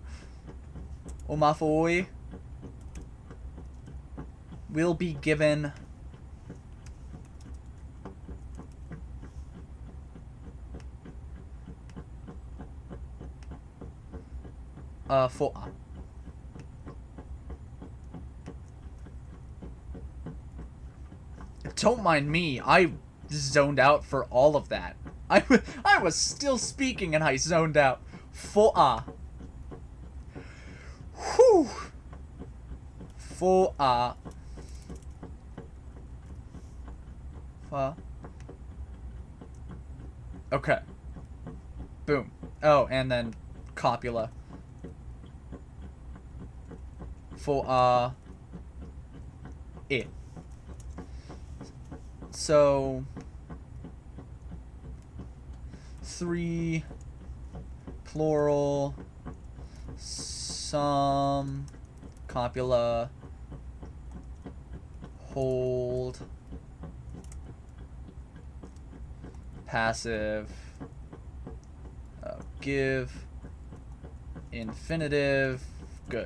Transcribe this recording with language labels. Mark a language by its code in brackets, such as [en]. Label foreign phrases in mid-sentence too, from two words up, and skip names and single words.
[en] Omafoi will be given fo'a. Don't mind me, I zoned out for all of that. I was still speaking and I zoned out. Fo'a. Whew. Fo'a. Fa. Okay. Boom. Oh, and then copula. Fo'a. It. So 3 plural, some, copula, hold, passive, give, infinitive, good.